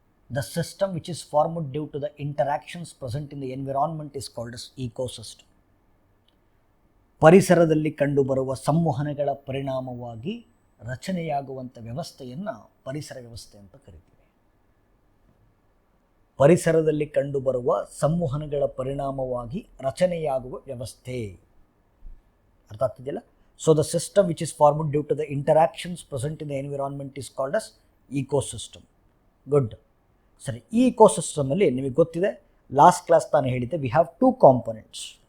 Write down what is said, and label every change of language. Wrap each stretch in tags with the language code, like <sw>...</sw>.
<en>The system which is formed due to the interactions present in the environment is called as ecosystem.</en> <kn>ಪರಿಸರದಲ್ಲಿ ಕಂಡುಬರುವ ಸಂವಹನಗಳ ಪರಿಣಾಮವಾಗಿ ರಚನೆಯಾಗುವಂಥ ವ್ಯವಸ್ಥೆಯನ್ನು ಪರಿಸರ ವ್ಯವಸ್ಥೆ ಅಂತ ಕರಿತೀವಿ. ಪರಿಸರದಲ್ಲಿ ಕಂಡುಬರುವ ಸಂವಹನಗಳ ಪರಿಣಾಮವಾಗಿ ರಚನೆಯಾಗುವ ವ್ಯವಸ್ಥೆ. ಅರ್ಥ ಆಗ್ತಿದೆಯಲ್ಲ?</kn> <en>So the system which is formed due to the interactions present in the environment is called as ecosystem. Good.</en> <kn>ಸರಿ, ಈ ಇಕೋಸಿಸ್ಟಮಲ್ಲಿ ನಿಮಗೆ ಗೊತ್ತಿದೆ, ಲಾಸ್ಟ್ ಕ್ಲಾಸ್ ತಾನು ಹೇಳಿದ್ದೆ,</kn> <en>We have two components.</en>